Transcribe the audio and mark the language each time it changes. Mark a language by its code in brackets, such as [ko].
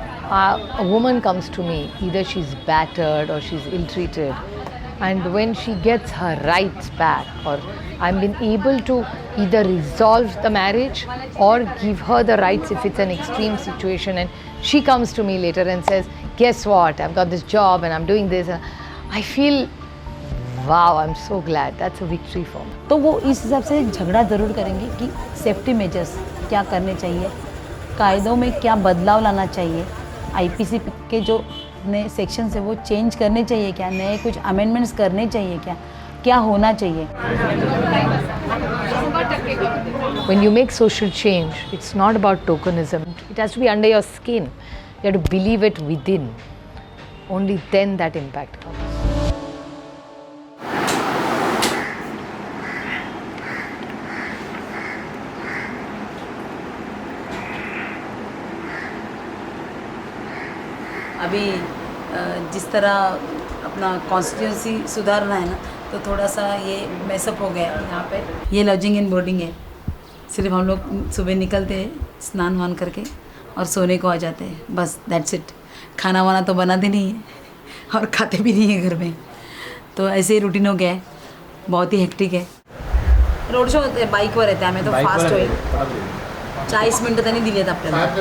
[en] A woman comes to me, either she's battered or she's ill-treated, and when she gets her rights back, or I'm been able to either resolve the marriage or give her the rights if it's an extreme situation, and she comes to me later and says, guess what, I've got this job and I'm doing this, I feel, wow, I'm so glad. That's a victory for me. [hi] तो वो इस हिसाब से झगड़ा ज़रूर करेंगे कि safety measures क्या करने चाहिए, कायदों में क्या बदलाव लाना चाहिए, आईपीसी के जो नए सेक्शन है वो चेंज करने चाहिए क्या, नए कुछ अमेंडमेंट्स करने चाहिए क्या, क्या होना चाहिए. [en] When you make social change, it's not about tokenism. It has to be under your skin. You have to believe it within. Only then that impact comes. [hi] अभी जिस तरह अपना कॉन्स्टिट्यूंसी सुधारना है ना, तो थोड़ा सा ये मैसअप हो गया है यहाँ पे. ये लॉजिंग एंड बोर्डिंग है, सिर्फ हम लोग सुबह निकलते हैं, स्नान वान करके और सोने को आ जाते हैं, बस [en] That's it. [hi] खाना वाना तो बनाते नहीं है और खाते भी नहीं है घर में. तो ऐसे ही रूटीन हो गया है, बहुत ही हेक्टिक है. [mr] रोड शो होते बाईकवर येते, आम्ही तो फास्ट होईल. 40 मिनटं त्यांनी दिली आहेत आपल्याला.